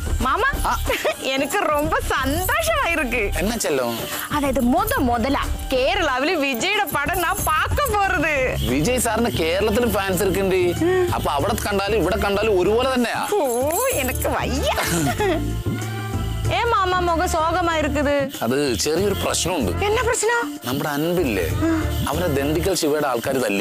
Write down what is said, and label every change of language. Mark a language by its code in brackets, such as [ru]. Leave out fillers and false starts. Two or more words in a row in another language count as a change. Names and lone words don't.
[ta] மாமா எனக்கு ரொம்ப சந்தோஷமா இருக்கு. என்ன செல்லம்? அதாவது முதலா கேரளாவில விஜயோட படம் நான் பார்க்க போறது. [ml] വിജയ് സാറിന് കേരളത്തിലും ഫാൻസ് ഇരിക്കുന്നുണ്ട്. അപ്പൊ അവിടെ കണ്ടാലും ഇവിടെ കണ്ടാലും ഒരുപോലെ തന്നെയാ. ഓ എനിക്ക് വയ്യ. [ta] ஏ மாமா முகம் சோகமா இருக்குது. [ml] അത് ചെറിയൊരു പ്രശ്നമുണ്ട്. എന്നാ പ്രശ്നം? നമ്മുടെ അൻപില്ലേ, അവനെ ദണ്ഡിക്കൽ ശിവയുടെ ആൾക്കാർ തല്ലി.